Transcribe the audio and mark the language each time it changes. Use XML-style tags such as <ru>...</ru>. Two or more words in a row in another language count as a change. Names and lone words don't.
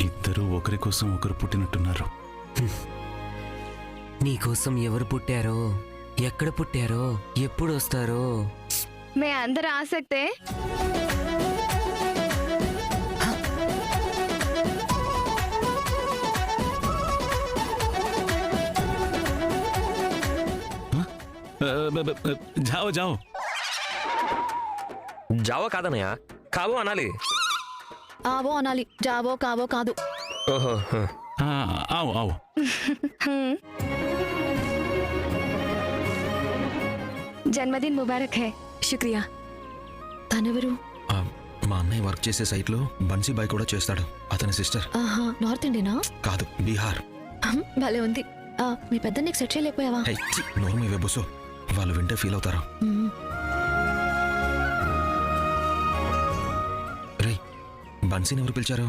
<te>ఇద్దరు ఒకరి కోసం ఒకరు పుట్టినట్టున్నారు. నీకోసం ఎవరు పుట్టారో, ఎక్కడ పుట్టారో, ఎప్పుడు వస్తారో</te> <hi>मैं अंदर आ सकते हैं? जाओ जाओ.</hi> <te>జావో కాదన్నయ్య, కావో అనాలి. ఆవో అనాలి,</te> <hi>जाओ काओ</hi> <te>కాదు. ఓహో. ఆవు ఆవు.</te> <hi>जन्मदिन मुबारक है.</hi> <te>శుక్రియా. తనెవరు? మా అన్నయ్య వర్క్ చేసే సైట్లో బన్సీ బాయ్ కూడా చేస్తాడు. అతని సిస్టర్. ఆహా, నార్త్ ఇండియనా? కాదు, బీహార్. భలే ఉంది. మీ పెద్ద నీకు సెట్ చేయలేకపోయావా? నోరు మీ వెబ్బుసు, వాళ్ళు వింటే ఫీల్ అవుతారు. రే, బన్సీని ఎవరు పిలిచారు?</te>